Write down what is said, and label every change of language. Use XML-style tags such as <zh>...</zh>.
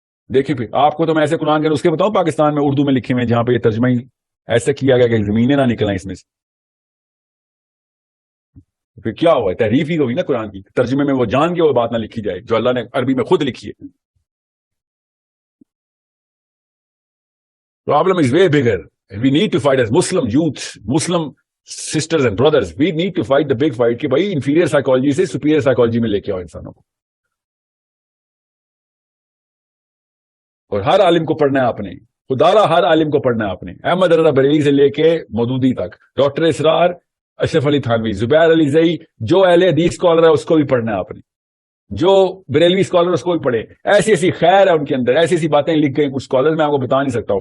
<ur>دیکھیں پھر آپ کو تو میں ایسے قرآن کے نسخے بتاؤں پاکستان میں اردو میں لکھے ہوئے جہاں پہ یہ ترجمہ ہی ایسا کیا گیا کہ زمینیں نہ نکلیں اس میں سے. پھر کیا ہوا ہے, تحریف ہی ہوئی نا قرآن کی. ترجمے میں وہ جان کے وہ بات نہ لکھی جائے جو اللہ نے عربی میں خود لکھی ہے.</ur> <en>Problem is way bigger. We need to fight as Muslim youth, Muslim sisters and brothers. We need to fight the big fight</en> <ur>کہ بھائی</ur> <en>inferior psychology سے superior psychology</en> <ur>میں لے کے آؤ انسانوں کو. اور ہر عالم کو پڑھنا ہے آپ نے, خدارا ہر عالم کو پڑھنا ہے آپ نے. احمد رضا بریلوی سے لے کے مودودی تک, ڈاکٹر اسرار, اشرف علی تھانوی, زبیر علی زئی, جو اہل حدیث اسکالر ہے اس کو بھی پڑھنا ہے آپ نے, جو بریلوی اسکالر اس کو بھی پڑھے. ایسی ایسی خیر ہے ان کے اندر, ایسی ایسی باتیں لکھ گئی کچھ اسکالر, میں آپ کو بتا نہیں سکتا ہوں.</ur>